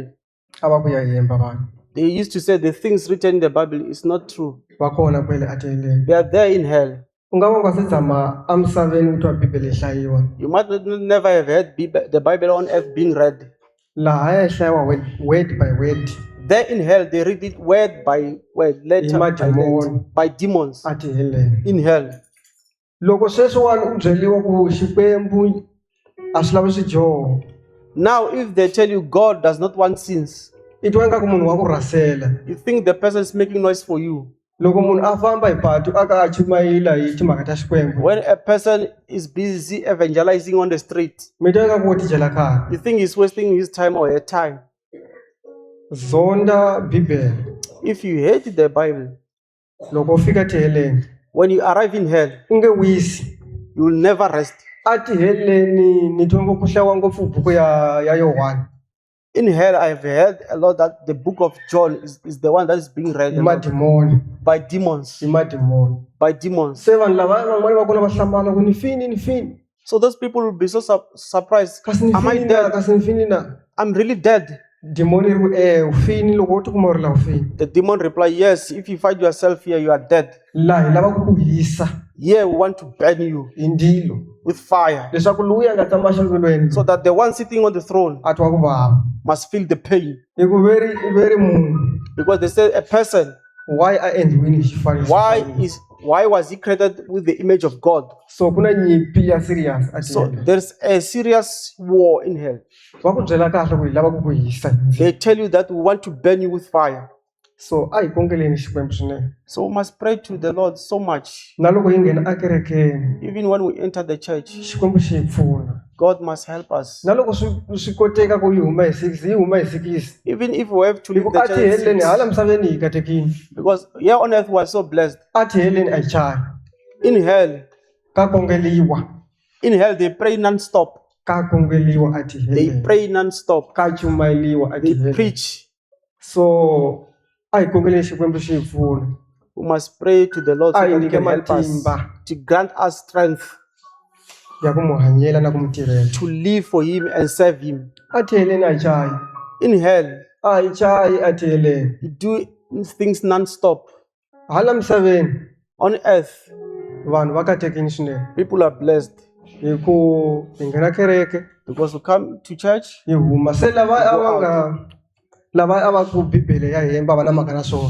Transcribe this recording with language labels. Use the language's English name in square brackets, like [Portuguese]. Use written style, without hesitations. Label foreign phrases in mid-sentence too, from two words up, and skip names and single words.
[Tsonga] a va ku ya hemba vanhu. [English] They used to say the things written in the Bible is not true. [Tsonga] Va kona kwele a tiheleni. [English] They are there in hell. [Tsonga] U nga va nga se tshama a misaveni u twa bibele yi hlayiwa. [English] You might never have heard the Bible on earth being read. [Tsonga] Laha ya hlayiwa [English] word by word. There in hell, they read it word by word, letter by letter, by demons [Tsonga] A tiheleni. [English] in hell. [Tsonga] Loko sweswiwani u byeliwa ku Xikwembu a swi lavi swidyoho, [English] Now, if they tell you God does not want sins, [Tsonga] i twa ingaku munhu wa ku rasela. [English] you think the person is making noise for you. [Tsonga] loko munhu a famba hi patu aka a chumayela hi timhaka ta Xikwembu [English] When a person is busy evangelizing on the street, [Tsonga] mi twa ku wo ti dyela nkarhi [English] you think he's wasting his time or her time. [Tsonga] zonda bibele [English] If you hate the Bible, [Tsonga] loko u fika tiheleni [English] when you arrive in hell, [Tsonga] u nge wisi [English] you will never rest. [Tsonga] a tiheleni ni twa ngopfu hlayiwa ngopfu buku ya Yohana [English] In hell, I've heard a lot that the book of John is the one that is being read [Tsonga] hi [English] a lot [Tsonga] madimoni [English] by demons. [Tsonga] hi madimoni [English] By demons. [Tsonga] se vanhu lava van'wani va kona va hlamala ku ni fini [English] So those people will be so surprised. [Tsonga] kasi ni [English] Am I [Tsonga] fini na [English] dead? [Tsonga] kasi ni fini na [English] I'm really dead. [Tsonga] dimoni ri ku u fini loko u tikuma u ri la u fini [English] The demon replied, yes, if you find yourself here, you are dead. [Tsonga] laha hi lava ku hisa [English] Here we want to burn you [Tsonga] hi ndzilo [English] with fire, [Tsonga] leswaku luya nga tshama xivilweni [English] so that the one sitting on the throne [Tsonga] a twa ku vava [English] must feel the pain. [Tsonga] hi ku veri munhu [English] Because they say a person, [Tsonga] why a endliwini hi xifaniso [English] why was he created with the image of God? [Tsonga] so ku na nyimpi ya serious a [English] So [Tsonga] tihele [English] there's a serious war in hell. [Tsonga] va ku byela kahle ku hi lava ku hisa hi ndzilo. [English] They tell you that we want to burn you with fire. [Tsonga] so a hi kongeleni Xikwembu swinene [English] So we must pray to the Lord so much. [Tsonga] na loko hi nghena ekerekeni [English] Even when we enter the church, [Tsonga] Xikwembu xi hi pfuna [English] God must help us. [Tsonga] na loko swi koteka ku hi huma hi 6 hi huma hi 6 [English] Even if we have to [Tsonga] hi [English] leave [Tsonga] ku [English] the [Tsonga] a [English] church, at [Tsonga] tiheleni [English] 6, [Tsonga] hala misaveni hi katekini [English] because here on earth we are so blessed. [Tsonga] a tiheleni a hi chayi [English] In hell, [Tsonga] ka kongeliwa [English] they pray non-stop. [Tsonga] ka kongeliwa a [English] They [Tsonga] tiheleni [English] pray non-stop. [Tsonga] ka chumayeliwa a [English] They [Tsonga] tiheleni [English] preach. [Tsonga] so a hi kongeleni Xikwembu xi hi pfuna [English] We must pray to the Lord so [Tsonga] a hi [English] that He [Tsonga] nyike [English] can help us [Tsonga] matimba [English] to grant us strength [Tsonga] ya ku mu hanyela na ku mu tirhela [English] to live for Him and serve Him. [Tsonga] a tiheleni a hi chayi [English] In hell, [Tsonga] a hi chayi a tiheleni [English] you do things non-stop. [Tsonga] hala misaveni [English] On earth, [Tsonga] vanhu va katekini swinene [English] people are blessed [Tsonga] hi ku hi nghena kereke [English] because we come to church. [Tsonga] hi huma se lava a va ku bibele ya hemba va na mhaka na swona